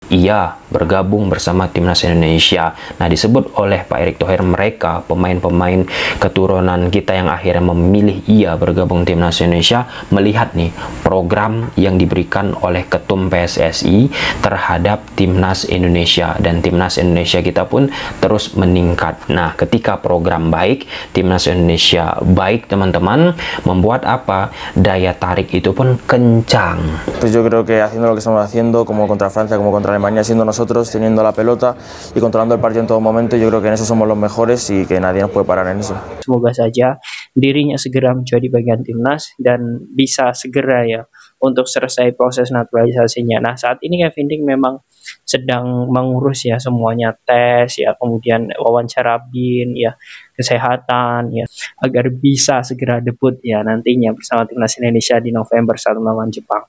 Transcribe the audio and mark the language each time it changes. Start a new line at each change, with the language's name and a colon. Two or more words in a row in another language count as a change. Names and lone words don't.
Indonesian: ia bergabung bersama timnas Indonesia. Nah, disebut oleh Pak Erick Thohir mereka pemain-pemain keturunan kita yang akhirnya memilih ia bergabung timnas Indonesia melihat nih program yang diberikan oleh Ketum PSSI terhadap timnas Indonesia, dan timnas Indonesia kita pun terus meningkat. Nah, ketika program baik, timnas Indonesia baik, teman-teman, membuat apa? Daya tarik itu pun kencang.
Spanish: Pues yo creo que haciendo lo que estamos haciendo, como contra Francia, como contra Alemania, siendo nosotros, teniendo la pelota y controlando el partido en todo momento, yo creo que en eso somos los mejores y que nadie nos puede parar en eso.
Indonesian: Semoga saja dirinya segera menjadi bagian timnas dan bisa segera ya untuk selesai proses naturalisasinya. Nah, saat ini Kevin Ding memang sedang mengurus ya semuanya, tes ya, kemudian wawancara BIN ya, kesehatan ya, agar bisa segera debut ya nantinya bersama timnas Indonesia di November saat melawan Jepang.